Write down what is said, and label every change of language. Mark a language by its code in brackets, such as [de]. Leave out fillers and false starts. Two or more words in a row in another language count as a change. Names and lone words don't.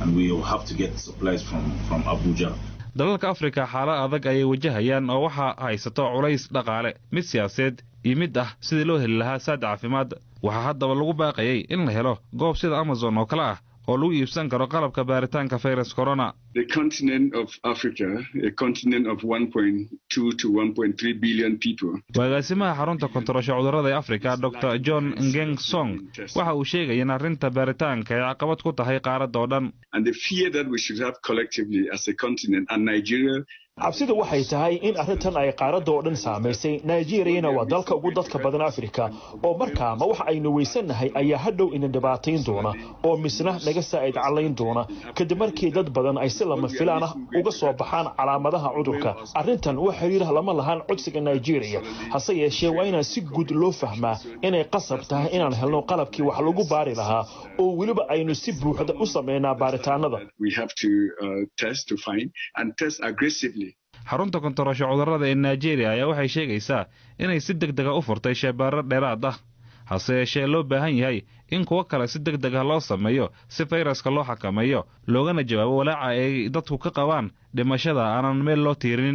[so] dalalka Afrika xaalad adag ay wajahayaan oo waxa haysato culays dhaqaale, mid siyaasadeed iyo mid ah sidii loo heli lahaa saad caafimaad. waxaa haddaba lagu baaqayay in la helo goob sida Amazon oo kale ah oo lagu iibsan karo qalabka baaritaanka virus corona. [en] The continent of Africa, a continent of 1.2 to 1.3 billion people. [so] Agaasimaha xarunta kontaroolka cudurrada ee Afrika Dr. John Ngeng Song waxa uu sheegay in arrinta baaritaanka ay caqabad ku tahay qaaradda oo dhan. [en] And the fear that we should have collectively as a continent and Nigeria. [so] cabsidu waxay tahay in arrintan ay qaaradda oo dhan saamaysay. Nigeria waa dalka ugu dadka badan Afrika oo markaa ma waxa aynu weysanahay ayaa hadhow ina dhibaatayn doona oo misna naga saa'id calayn doona kadib markii dad badan ay si lama filaan ah uga soo baxaan calaamadaha cudurka. arrintan wax xiriir lama lahan codsiga Nigeria, hase yeeshee waa inaan si guud loo fahmaa inay qasab tahay inaan helno qalabkii wax lagu baari lahaa oo weliba aynu si buuxda u sameynaa baaritaanada. [en] We have to test to find and test aggressively. [so] xarunta kontaroolka cudurrada ee Nigeria ayaa waxay sheegaysaa inay si degdeg ah u furtay shaybaarro dheeraad ah, hase yeeshee loo baahan yahay in kuwa kale si degdeg ah loo sameeyo si fayraska loo xakameeyo loogana jawaabo walaaca ay dadku ka qabaan dhimashada aanan meel loo tiirinin.